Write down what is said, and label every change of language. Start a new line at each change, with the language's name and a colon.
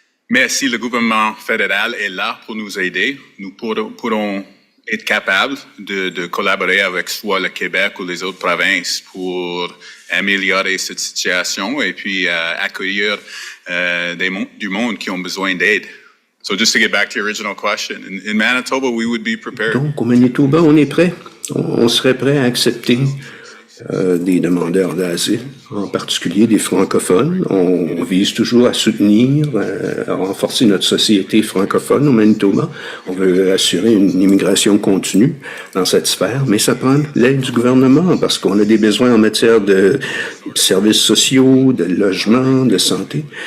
French: Mais si le gouvernement fédéral est là pour nous aider, nous pourrons être capables de collaborer avec soit le Québec ou les autres provinces pour améliorer cette situation et puis accueillir du monde qui ont besoin d'aide.
English: So just to get back to your original question, in Manitoba, we would be prepared.
French: Donc, au Manitoba, on est prêt. On serait prêt à accepter des demandeurs d'asile, en particulier des francophones. On vise toujours à soutenir, à renforcer notre société francophone au Manitoba. On veut assurer une immigration continue dans cette sphère, mais ça prend l'aide du gouvernement parce qu'on a des besoins en matière de services sociaux, de logement, de santé.